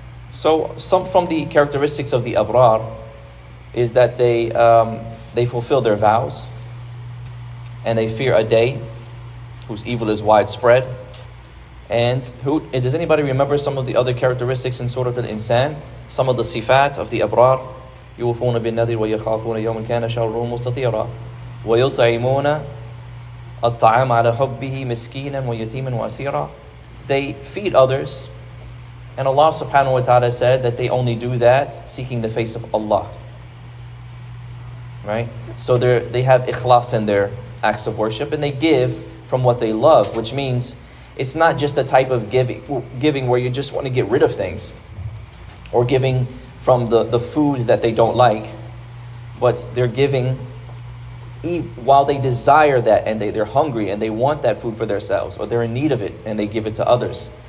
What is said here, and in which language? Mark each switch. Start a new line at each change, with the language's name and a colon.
English: So some from the characteristics of the abrar is that they fulfill their vows, and they fear a day whose evil is widespread. And does anybody remember some of the other characteristics in Surah Al-Insan? Some of the sifat of the abrar:
Arabic: يوفون بالنذر ويخافون يوما كان شره مستطيرا ويطعمون الطعام على حبه مسكينا ويتيما وأسيرا.
English: They feed others, and Allah subhanahu wa ta'ala said that they only do that seeking the face of Allah. Right? So they have ikhlas in their acts of worship, and they give from what they love, which means it's not just a type of giving where you just want to get rid of things, or giving from the food that they don't like, but they're giving while they desire that, and they're hungry and they want that food for themselves, or they're in need of it and they give it to others.